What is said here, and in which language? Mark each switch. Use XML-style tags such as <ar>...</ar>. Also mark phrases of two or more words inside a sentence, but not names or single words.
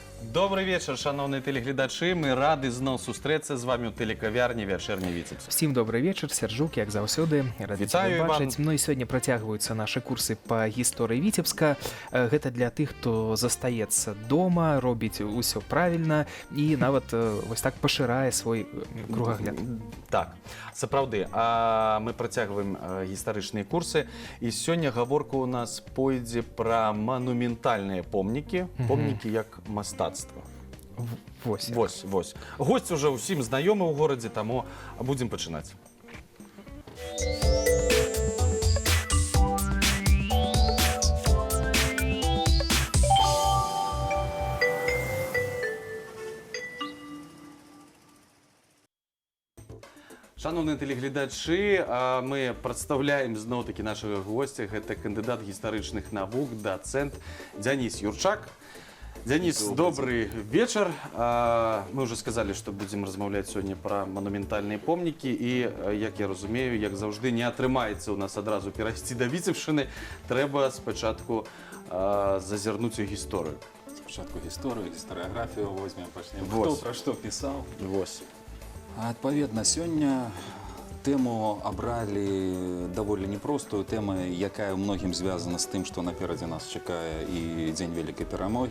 <ru>Добрый вечер,</ru> <uk>шановні телеглядачі. Ми раді знов зустрітися з вами у телекавярні «Вечерній Віцебск». Всім добрий вечір,</uk> <be>Сержук, як заўсёды. Рады Вітаю, цябе бачыць. Іван. Ну і сёння працягваюцца нашы курсы па гісторыі Віцебска. Гэта для тых, хто застаецца дома, робіць усё правільна і нават вось так пашырае свой кругагляд. Так, сапраўды. А мы працягваем гістарычныя курсы. І сёння гаворка у нас пойдзе пра манументальныя помнікі, помнікі як мастацтва. Вось. Вось. Госць уже ўсім знаёмы ў горадзе, таму будзем пачынаць.</be> <uk>Шановні телеглядачі, ми представляємо знову-таки нашого гостя. Це кандидат гістаричних наук, доцент Денис Юрчак. Денис,</uk> <ru>добрый вечер. Мы уже сказали, что будем размаўляць сегодня про монументальные помніки. И,</ru> <be>як я разумею,</be> <uk>як завжди,</uk> <be>не атрымаецца у нас одразу перайсці до Віцебшчыны. Трэба спачатку зазірнуць у гісторыю.</be> <uk>Спочатку гісторыю,</uk> <be>гістарыяграфію возьмем, пачнем. Вось. Хто пра што пісаў? Вось. Адпаведна, сёння тэму абралі даволі непростую тэму, якая ў многім звязана з тым, што наперадзе нас чакае і Дзень вялікай перамогі.</be>